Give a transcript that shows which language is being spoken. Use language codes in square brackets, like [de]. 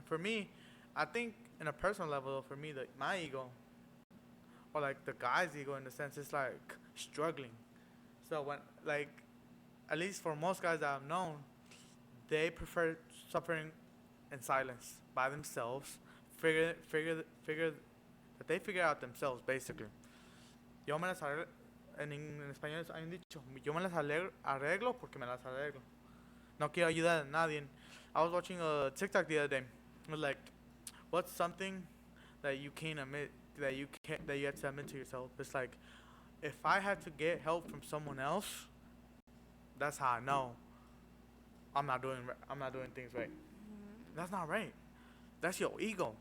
[en] For me, I think in a personal level, for me, my ego, or like the guy's ego in the sense, it's like struggling. So when, like, at least for most guys that I've known, they prefer suffering in silence by themselves. Figure that they figure out themselves, basically. [es] Yo me las arreglo, en español hay un dicho, yo me las arreglo porque me las arreglo. No quiero ayudar a nadie. [en] I was watching a TikTok the other day. It was like, what's something that you can't admit, that you have to admit to yourself? It's like, if I had to get help from someone else, that's how I know I'm not doing things right. That's not right. That's your ego.